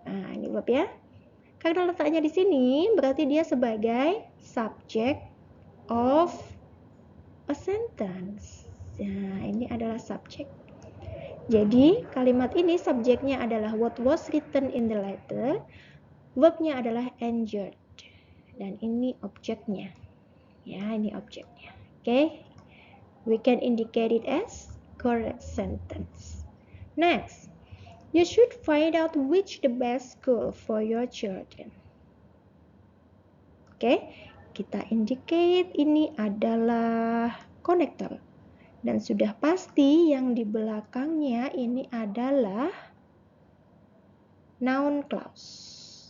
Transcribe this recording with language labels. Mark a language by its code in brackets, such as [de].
[id] Nah ini verb ya. Karena letaknya di sini, berarti dia sebagai subject of a sentence. Nah, ini adalah subjek. Jadi, kalimat ini subjeknya adalah [en] what was written in the letter, [id] verbnya adalah injured. Dan ini objeknya. Ya, ini objeknya. Oke. [en] We can indicate it as correct sentence. Next. You should find out which the best school for your children. [id] Oke, kita indicate ini adalah konektor. Dan sudah pasti yang di belakangnya ini adalah noun clause.